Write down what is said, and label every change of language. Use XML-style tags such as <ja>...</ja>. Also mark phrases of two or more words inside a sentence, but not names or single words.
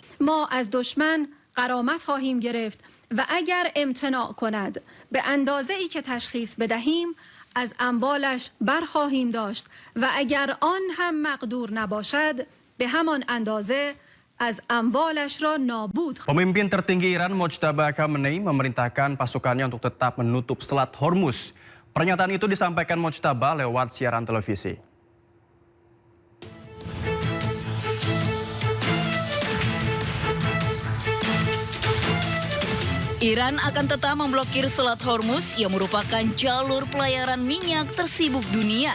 <fa>ما از دشمن غرامت خواهیم گرفت و اگر امتناع کند به اندازه ای که تشخیص بدهیم از اموالش برخواهیم داشت و اگر آن هم مقدور نباشد به همان اندازه از amwalش را نابود.</fa> <id>Pemimpin tertinggi Iran Mojtaba Khamenei memerintahkan pasukannya untuk tetap menutup Selat Hormuz. Pernyataan itu disampaikan Mojtaba lewat siaran televisi. Iran akan tetap memblokir Selat Hormuz yang merupakan jalur pelayaran minyak tersibuk dunia.</id>